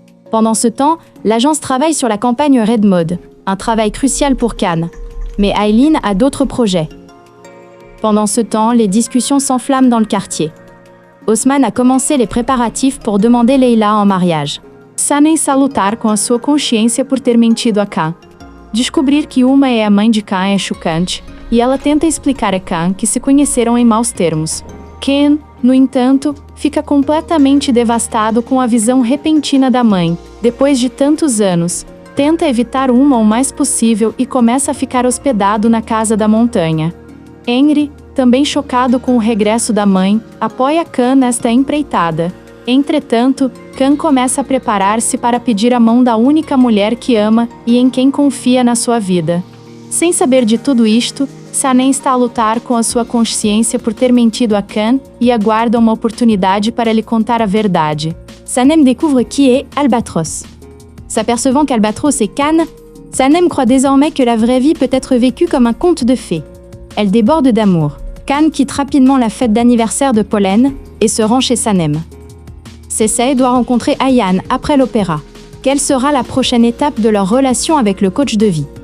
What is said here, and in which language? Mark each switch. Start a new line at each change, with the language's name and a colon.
French: Pendant ce temps, l'agence travaille sur la campagne Red Mode, un travail crucial pour Khan. Mais Aileen a d'autres projets. Pendant ce temps, les discussions s'enflamment dans le quartier. Osman a commencé les préparatifs pour demander Leila en mariage.
Portuguese: Sanem está a lutar com a sua consciência por ter mentido a Khan. Descobrir que Uma é a mãe de Khan é chocante, e ela tenta explicar a Khan que se conheceram em maus termos. Ken, no entanto, fica completamente devastado com a visão repentina da mãe, depois de tantos anos. Tenta evitar Uma o mais possível e começa a ficar hospedado na casa da montanha. Henry, também chocado com o regresso da mãe, apoia Khan nesta empreitada. Entretanto, Khan começa a preparar-se para pedir a mão da única mulher que ama e em quem confia na sua vida. Sem saber de tudo isto, Sanem está a lutar com a sua consciência por ter mentido a Khan e aguarda uma oportunidade para lhe contar a verdade.
French: Sanem découvre qui est Albatros. S'apercevant qu'Albatros est Khan, Sanem croit désormais que la vraie vie peut être vécue comme un conte de fées. Elle déborde d'amour. Khan quitte rapidement la fête d'anniversaire de Pollen et se rend chez Sanem. Cessay doit rencontrer Ayaan après l'opéra. Quelle sera la prochaine étape de leur relation avec le coach de vie?